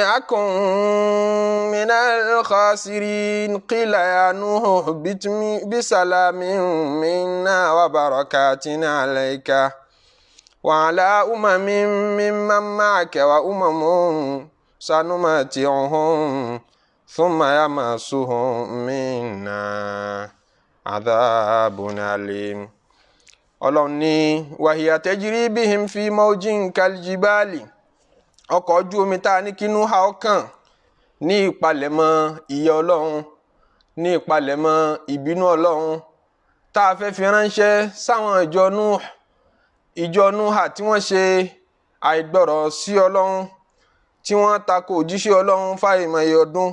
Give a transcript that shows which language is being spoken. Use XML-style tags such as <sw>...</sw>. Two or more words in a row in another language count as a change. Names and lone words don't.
<ar>أكن من الخاسرين قيل يا نوح اهبط بسلام منا وبركات عليك وعلى ممن معك وأمم سنمتعهم ثم يمسهم منا عذاب أليم.</ar> <yo>Ọlọ́run ní</yo> <ar>وهي تجري بهم في موج كالجبال,</ar> <yo>ọkọ̀ ojú omi tá a ní kínú ha ọkàn ní ìpalẹ̀mọ́ ìyà Ọlọ́run, ní ìpalẹ̀mọ́ ìbínú Ọlọ́run tá a fẹ́ fi ránṣẹ́ sáwọn ìjọ Núhà tí wọ́n ṣe àìgbọ́rọ̀ sí Ọlọ́run, tí wọ́n tako òjíṣẹ́ Ọlọ́run fáìmọye ọdún.</yo>